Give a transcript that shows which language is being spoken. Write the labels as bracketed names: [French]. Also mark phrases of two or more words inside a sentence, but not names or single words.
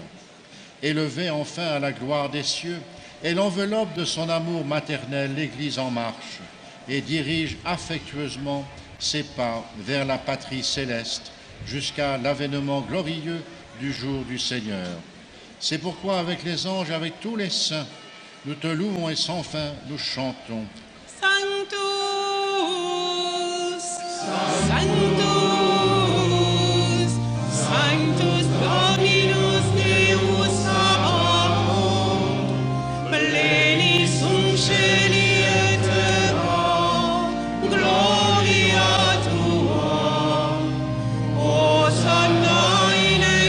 [French] Élevée enfin à la gloire des cieux, elle enveloppe de son amour maternel l'Église en marche et dirige affectueusement ses pas vers la patrie céleste jusqu'à l'avènement glorieux du jour du Seigneur. C'est pourquoi, avec les anges, avec tous les saints, nous te louons et sans fin nous chantons. [Latin] Sanctus, Sanctus, Sanctus Dominus Deus Sabaoth, pleni sunceli et terra, gloria tua, Hosanna in